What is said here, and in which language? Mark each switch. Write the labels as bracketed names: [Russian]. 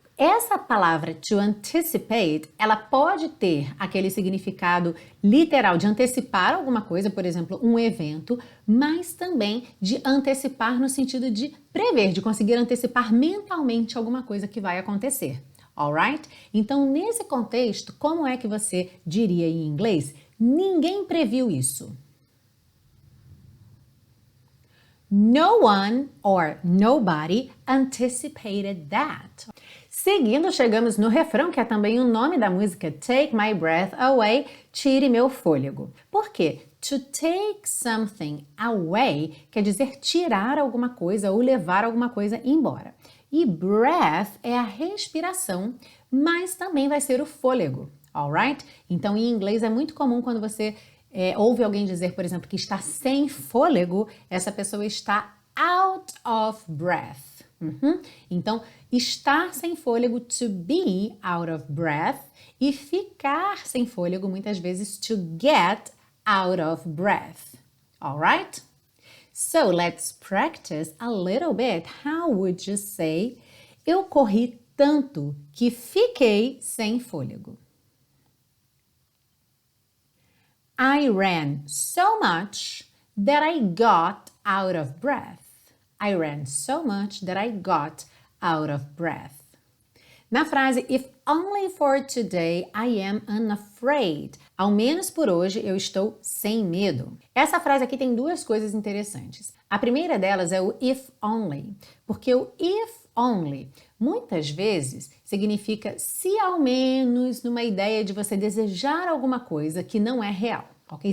[Portuguese] Essa palavra to anticipate, ela pode ter aquele significado literal de antecipar alguma coisa, por exemplo, um evento, mas também de antecipar no sentido de prever, de conseguir antecipar mentalmente alguma coisa que vai acontecer. Alright? Então, nesse contexto, como é que você diria em inglês? Ninguém previu isso. [English] No one or nobody anticipated that. [Portuguese] Seguindo, chegamos no refrão, que é também o nome da música, Take My Breath Away, Tire Meu Fôlego. Por quê? [English] To take something away [Portuguese] quer dizer tirar alguma coisa ou levar alguma coisa embora. E breath é a respiração, mas também vai ser o fôlego, alright? Então, em inglês é muito comum quando você ouve alguém dizer, por exemplo, que está sem fôlego, essa pessoa está out of breath. Então, estar sem fôlego, [English] to be out of breath, [Portuguese] e ficar sem fôlego, muitas vezes, [English] to get out of breath. Alright? So, let's practice a little bit. How would you say, [Portuguese] eu corri tanto que fiquei sem fôlego? [English] I ran so much that I got out of breath. I ran so much that I got out of breath. [Portuguese] Na frase, [English] if only for today I am unafraid. [Portuguese] Ao menos por hoje eu estou sem medo. Essa frase aqui tem duas coisas interessantes. A primeira delas é o if only, porque o if only muitas vezes significa se ao menos, numa ideia de você desejar alguma coisa que não é real. Ok?